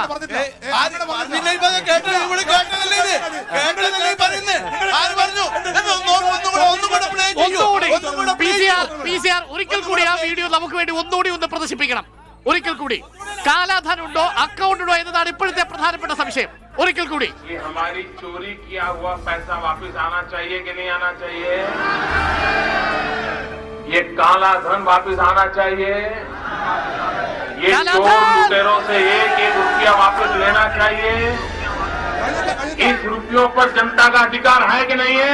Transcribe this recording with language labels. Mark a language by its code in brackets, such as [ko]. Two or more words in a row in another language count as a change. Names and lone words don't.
[ml] ഒരിക്കൽ കൂടി ആ വീഡിയോ നമുക്ക് വേണ്ടി ഒന്നുകൂടി ഒന്ന് പ്രദർശിപ്പിക്കണം. ഒരിക്കൽ കൂടി കാലാധൻ ഉണ്ടോ അക്കൗണ്ട് ഉണ്ടോ എന്നതാണ് ഇപ്പോഴത്തെ പ്രധാനപ്പെട്ട സംശയം. ഒരിക്കൽ കൂടി [hi] हमारी चोरी किया हुआ पैसा वापस आना चाहिए कि नहीं आना चाहिए? ये काला धन वापस आना चाहिए? ये चोर लुटेरों से एक एक रुपया वापस लेना चाहिए? इस रुपयों पर जनता का अधिकार है कि नहीं है?